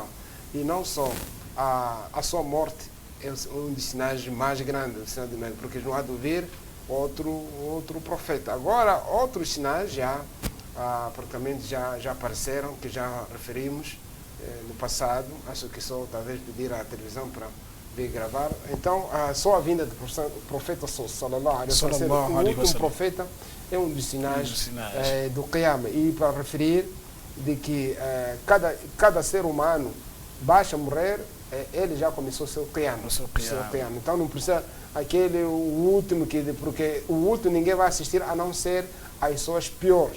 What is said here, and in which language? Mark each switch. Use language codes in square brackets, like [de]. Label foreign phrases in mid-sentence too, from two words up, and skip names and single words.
[pt] E não só a sua morte é um dos sinais mais grandes, porque não há de vir outro profeta. Agora, outros sinais praticamente já apareceram, que já referimos no passado. Acho que só talvez pedir à televisão para vir gravar. Então, só a vinda do profeta [ar] صلى الله عليه وسلم, [pt] o último profeta, é um dos sinais do Qiyamah. E para referir de que cada ser humano baixa a morrer, ele já começou o seu Qiyamah. Então não precisa o último, porque o último ninguém vai assistir a não ser as pessoas piores.